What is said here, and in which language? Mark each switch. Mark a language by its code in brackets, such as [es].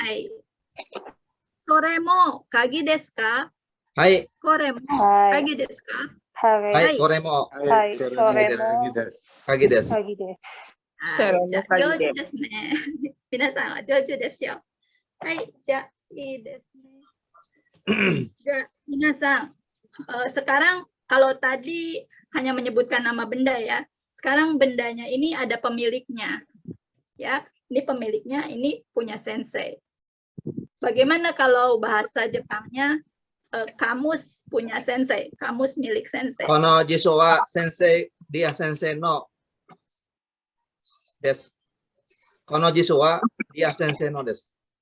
[ja] はい。それも鍵ですか？はい。これもはい。鍵ですか？はい。はい。これもはいこれそれも鍵です。鍵です。鍵です。はいそれもじゃあ鍵で上手ですね。皆さんは上手ですよ。はい、じゃあいいですね。じゃあ皆さん、 [id] sekarang kalau tadi hanya menyebutkan nama benda ya, sekarang bendanya ini ada pemiliknya. Ya, ini pemiliknya, ini punya sensei. Bagaimana kalau bahasa Jepangnya kamus punya sensei, kamus milik sensei. [ja] この辞書は先生、リア先生のです。この辞書はリア先生のです。